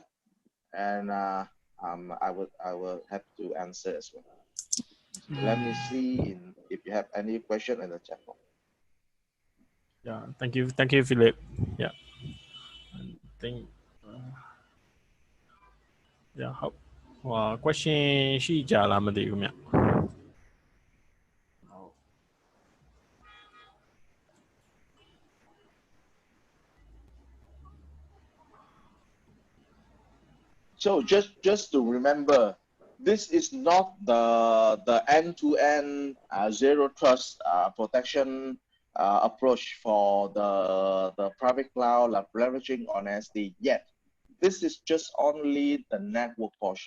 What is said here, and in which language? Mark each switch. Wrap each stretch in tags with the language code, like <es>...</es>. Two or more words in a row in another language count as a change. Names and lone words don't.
<en>And I will have to answer as well. So let me see if you have any question in the chat box. Yeah, thank you, Philip. Yeah, I think yeah,</en> <my>ဟုတ် question ရှိကြလားမသိဘူးမြတ် ဟ</my> <en>So just to remember, this is not the end-to-end zero trust protection approach for the private cloud leveraging on SD yet. This is just only the network portion.</en>